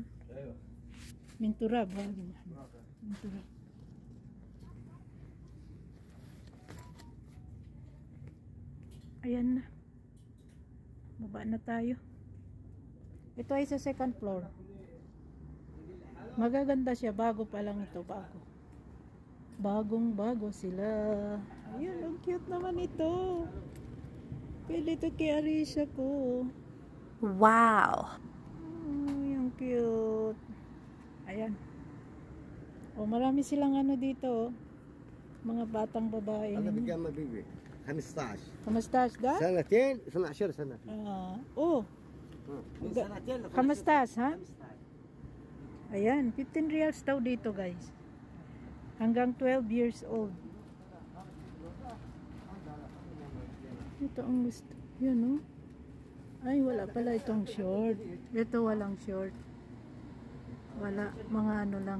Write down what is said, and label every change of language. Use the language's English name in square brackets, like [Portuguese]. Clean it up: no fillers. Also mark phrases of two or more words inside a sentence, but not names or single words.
[Arabic] ايوه. من تراب هذا. من تراب. [Filipino] Ayan na. Baba na tayo. Ito ay sa [English] second floor. [Filipino] Magaganda siya. Bago pa lang ito. Bagong-bago sila. Ayan, ang cute naman ito. Pili ito kay Arisha ko. Wow! Yung cute. Ayan. Marami silang ano dito. Mga batang babae. [Arabic] هذا بكم بيبي 15 [Filipino] Kamustas da? [Arabic] سنتين 12 سنه. من سنتين ل [Filipino] 15 ha? Ayan, 15 reals daw dito guys. Hanggang 12 [English] years old. [Filipino] Ito ang gusto. Yun Ay, wala pala itong short. Ito walang short. Wala, mga ano lang.